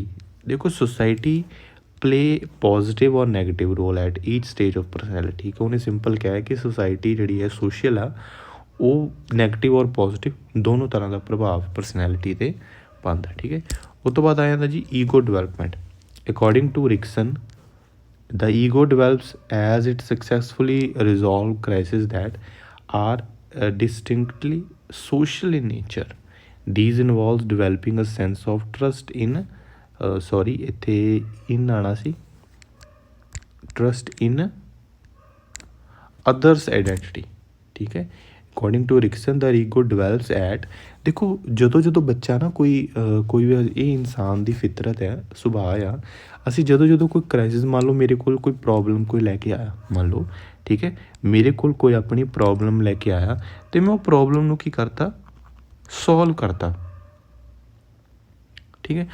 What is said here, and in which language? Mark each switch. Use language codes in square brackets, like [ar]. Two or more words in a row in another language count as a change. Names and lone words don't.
[en] ਦੇਖੋ society play positive or negative role at each stage of personality, [pa] ਠੀਕ ਹੈ। ਉਹਨੇ ਸਿੰਪਲ ਕਿਹਾ ਹੈ ਕਿ ਸੁਸਾਇਟੀ ਜਿਹੜੀ ਹੈ ਸੋਸ਼ਲ ਆ, ਉਹ ਨੈਗੇਟਿਵ ਔਰ ਪੋਜ਼ੀਟਿਵ ਦੋਨੋਂ ਤਰ੍ਹਾਂ ਦਾ ਪ੍ਰਭਾਵ ਪਰਸਨੈਲਿਟੀ 'ਤੇ ਪਾਉਂਦਾ, ਠੀਕ ਹੈ। ਉਸ ਤੋਂ ਬਾਅਦ ਆ ਜਾਂਦਾ ਜੀ [en] ego development. according to Rikson, the ego develops as it successfully resolve crises that are distinctly social in nature. These involves developing a sense of trust in ਇੱਥੇ in [pa] ਆਉਣਾ ਸੀ, [en] trust in others identity, [pa] ਠੀਕ ਹੈ। [en] according to Rikson the ego develops at, [pa] ਦੇਖੋ ਜਦੋਂ ਬੱਚਾ ਨਾ ਕੋਈ ਵੀ, ਇਹ ਇਨਸਾਨ ਦੀ ਫਿਤਰਤ ਹੈ, ਸੁਭਾਅ ਆ। ਅਸੀਂ ਜਦੋਂ ਕੋਈ ਕ੍ਰਾਈਸਿਸ, ਮੰਨ ਲਓ ਮੇਰੇ ਕੋਲ ਕੋਈ ਪ੍ਰੋਬਲਮ ਕੋਈ ਲੈ ਕੇ ਆਇਆ, ਮੰਨ ਲਓ, ਠੀਕ ਹੈ, ਮੇਰੇ ਕੋਲ ਕੋਈ ਆਪਣੀ ਪ੍ਰੋਬਲਮ ਲੈ ਕੇ ਆਇਆ ਅਤੇ ਮੈਂ ਉਹ ਪ੍ਰੋਬਲਮ ਨੂੰ ਕੀ ਕਰਤਾ, ਸੋਲਵ ਕਰਤਾ, ਠੀਕ ਹੈ।